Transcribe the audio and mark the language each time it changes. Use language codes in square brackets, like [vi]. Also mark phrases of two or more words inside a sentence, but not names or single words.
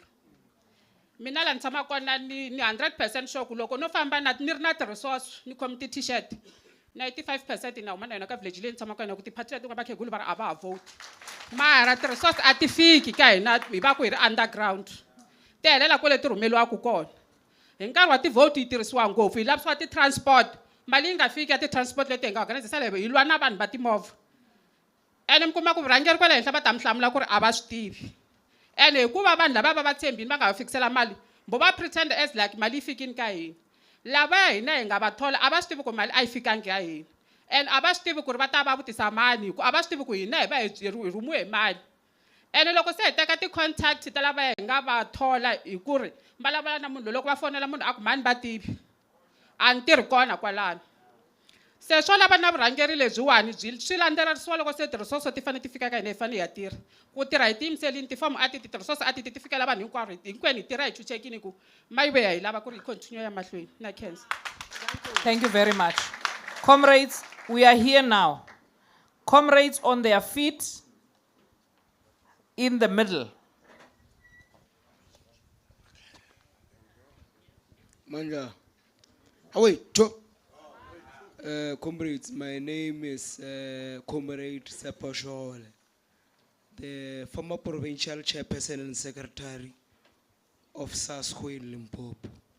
[ts] Mina la ni tshama kona ni 100% sure ku loko no famba ni ri na ti-resource ni khomi ti-t-shirt 95% na huma na yona ka village leyi ni tshamaka yona ku ti-party leti nga vakhegulu va ri a va ha vote mara ti-resource a ti fiki ka hina hi va ku hi ri underground ti helela kwale ti rhumeliwaka kona. Hi nkarhi wa ti-vote yi tirhisiwa ngopfu hi lavisiwa ti-transport mali yi nga fiki ya ti-transport leti hi nga organize sale hi lwa na vanhu va timovha ene mi kuma ku vurhangeri kwale henhla va ta mi hlamula ku ri a va swi tivi ene hikuva vanhu lava va tshembini va nga va fikisela mali mbo va [en] pretend as like [ts] mali yi fikini ka hina. Lava hina hi nga va thola a va swi tivi ku mali a yi fikangi ya hina and a va swi tivi ku ri va ta va vutisa mani ku a va swi tivi ku hina hi va hi rhumiwe hi mali. Ene loko se hi teka ti-contact ta lava hi nga va thola hi ku ri vulavula na munhu loyi loko va fonela munhu a ku mani va tivi a ni tirhi kona kwalano. Se swo lava na vurhangeri lebyiwani swi landzelerisiwa loko se ti-resource ti fanele ti fika ka hina hi fanele hi ya tirha ku tirha hi tiyimiserile tifomo a ti-resource a ti fikela vanhu hinkwenu hi tirha hi chuchekini ku mayive hi lava ku ri hi continue ya mahlweni na khensa. [en] Thank you very much. Comrades, we are here now. Comrades on their feet in the middle. Manja. Oh wait, comrades, my name is Comrade Sepashole, the former provincial chairperson and secretary of SASCO in Limpopo.